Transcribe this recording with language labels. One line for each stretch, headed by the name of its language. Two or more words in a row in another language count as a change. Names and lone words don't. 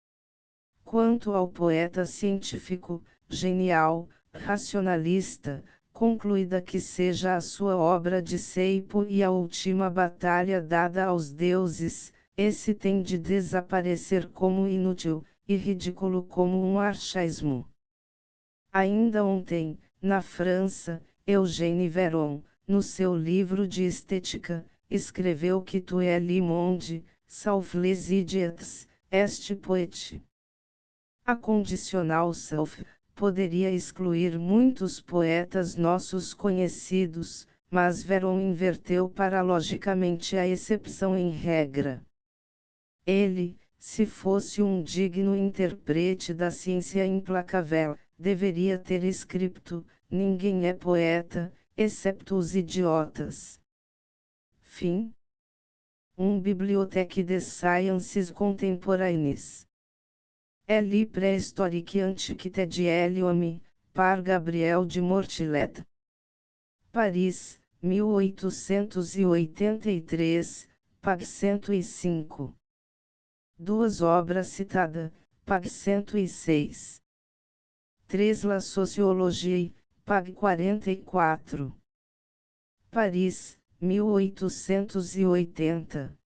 Portuguese: Quanto ao poeta científico, genial, racionalista, concluída que seja a sua obra de ceipo e a última batalha dada aos deuses, esse tem de desaparecer como inútil, e ridículo como um archaísmo. Ainda ontem, na França, Eugène Veron, no seu livro de estética, escreveu que
French: tu es le monde, sauf les idiots, est poète.
Portuguese: A condicional self poderia excluir muitos poetas nossos conhecidos, mas Veron inverteu paralogicamente a exceção em regra. Ele, se fosse um digno intérprete da ciência implacável, deveria ter escrito: ninguém é poeta, excepto os idiotas. Fim.
French: Bibliothèque des Sciences Contemporaines. L. Préhistorique Antiquité de l'Homme, par Gabriel de Mortillet. Paris, 1883, pag 105.
Portuguese: Duas obras citadas, pag 106. 3 La Sociologie, pag 44. Paris, 1880.